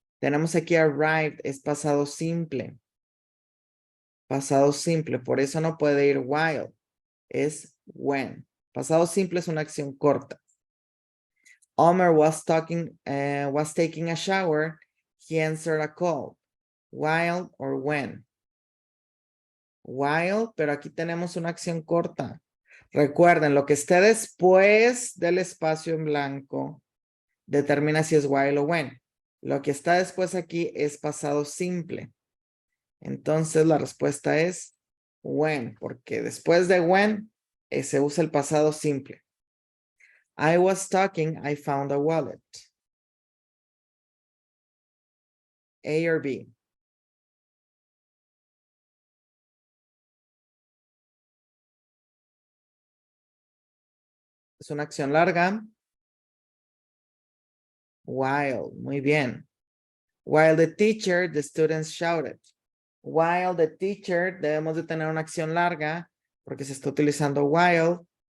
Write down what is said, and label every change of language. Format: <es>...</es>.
<es>Tenemos aquí arrived, es pasado simple. Pasado simple, por eso no puede ir while. Es when. Pasado simple es una acción corta.</es> <en>Homer was taking a shower. He answered a call. While or when?</en> <es>While, pero aquí tenemos una acción corta. Recuerden, lo que esté después del espacio en blanco determina si es while o when. Lo que está después aquí es pasado simple. Entonces la respuesta es when, porque después de when se usa el pasado simple.</es> <en>I was talking, I found a wallet. A or B.</en> <es>Es una acción larga.</es> <en>While,</en> <es>muy bien.</es> <en>While the teacher, the students shouted. While the teacher,</en> <es>debemos de tener una acción larga porque se está utilizando while.</es>